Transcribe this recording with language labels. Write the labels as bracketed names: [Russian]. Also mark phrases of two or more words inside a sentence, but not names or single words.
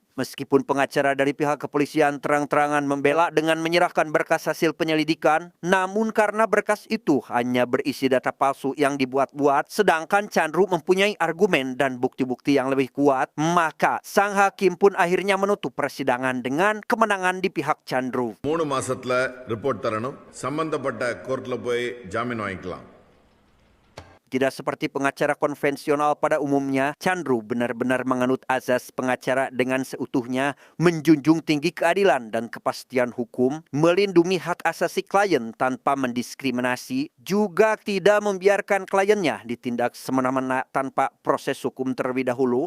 [Indonesian] Meskipun pengacara dari pihak kepolisian terang-terangan membela dengan menyerahkan berkas hasil penyelidikan, namun karena berkas itu hanya berisi data palsu yang dibuat-buat, sedangkan Chandru mempunyai argumen dan bukti-bukti yang lebih kuat, maka sang hakim pun akhirnya menutup persidangan dengan kemenangan di pihak Chandru. [Tamil] 3 மாசத்துல ரிப்போர்ட் தரணும், சம்பந்தப்பட்ட கோர்ட்ல போய் ஜாமீன் வாங்கிக்கலாம். [Indonesian] Tidak seperti pengacara konvensional pada umumnya, Chandru benar-benar menganut azas pengacara dengan seutuhnya, menjunjung tinggi keadilan dan kepastian hukum, melindungi hak asasi klien tanpa mendiskriminasi, juga tidak membiarkan kliennya ditindak semena-mena tanpa proses hukum terlebih dahulu.